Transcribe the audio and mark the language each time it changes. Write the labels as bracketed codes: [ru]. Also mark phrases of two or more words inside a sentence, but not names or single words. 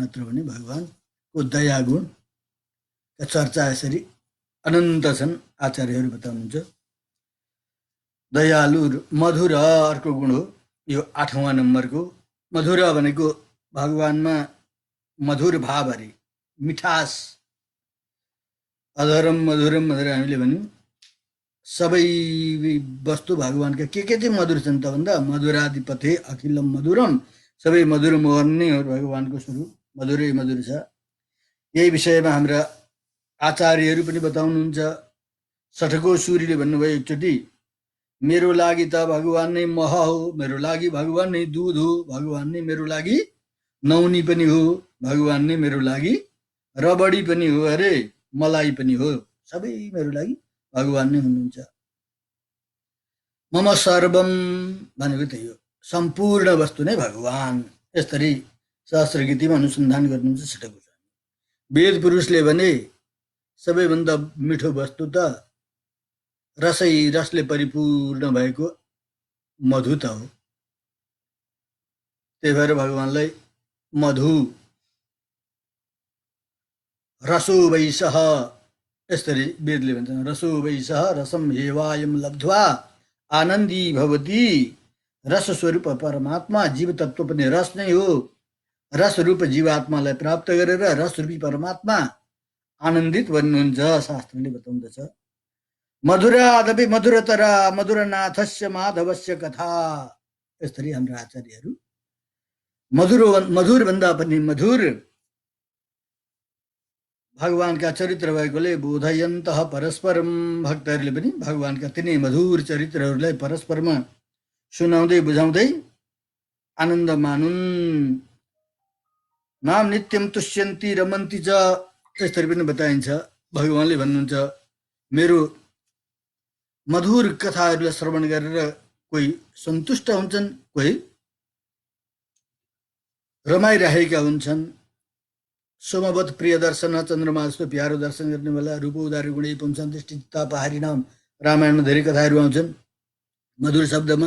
[ne] नत्र भने भगवानको दयागुणका चर्चा यसरी अनन्त छन्। आचार्यहरू बताउनुहुन्छ दयालु मधुर अर्को गुण हो, यो 8वां नम्बरको। मधुर भनेको भगवानमा मधुर भाव अरे, मिठास। [sa] अधरम मधुरम [ne] भनेर हामीले भन्यौँ। सबै वस्तु भगवानका के चाहिँ मधुर छन् त भन्दा [sa] मधुराधिपते अखिलम मधुरम, [ne] सबै मधुर मोहन नै हो भगवानको स्वरूप, मधुरै मधुर छ। यही विषयमा हाम्रा आचार्यहरू पनि बताउनुहुन्छ। सठको सूरीले भन्नुभयो एकचोटि, मेरो लागि त भगवान नै मह हो, मेरो लागि भगवान नै दुध हो, भगवान नै मेरो लागि नौनी पनि हो, भगवान नै मेरो लागि रबडी पनि हो, अरे मलाई पनि हो, सबै मेरो लागि भगवान नै हुनुहुन्छ। [sa] मम सर्वम [ne] भनेको त्यही हो, सम्पूर्ण वस्तु नै भगवान। यसरी सहस्र गीतिमा अनुसन्धान गर्नुहुन्छ सठको। वेद पुरुषले भने सबैभन्दा मिठो वस्तु त रसले परिपूर्ण भएको मधु त हो। त्यही भएर भगवानलाई [sa] मधु रसो वैसह, [ne] यसरी वेदले भन्छन्, [sa] रसो वैसह रसम हेवायम लब्ध्वा आनन्दी भवती। [ne] रस स्वरूप परमात्मा, जीव तत्व पनि रस नै हो। रस रूप जीवात्मालाई प्राप्त गरेर रस रूपी परमात्मा आनन्दित बन्नुहुन्छ, शास्त्रले बताउँदछ। [sa] मधुरादपि मधुरतरा मधुरनाथस्य माधवस्य कथा। [ne] यसरी हाम्रा आचार्यहरू मधुर भन्दा पनि मधुर भगवानका चरित्र भएकोले [sa] बोधयन्त परस्परम, [ne] भक्तहरूले पनि भगवानका तिनै मधुर चरित्रहरूलाई परस्परमा सुनाउँदै बुझाउँदै आनन्द मानुन्। [sa] नाम नित्यम तुष्यन्ती रमन्ती च, [ne] यसरी पनि बताइन्छ। भगवानले भन्नुहुन्छ, मेरो मधुर कथाहरूलाई श्रवण गरेर कोही सन्तुष्ट हुन्छन्, कोही रमाइरहेका हुन्छन्। [sa] सोमवत प्रिय दर्शन, [ne] चन्द्रमा जस्तो प्यारो दर्शन गर्ने बेला [sa] रूप उदारी गुणै पुंसन दृष्टिता पहाडी [ne] नाम, रामायणमा धेरै कथाहरू आउँछन् मधुर शब्दमा।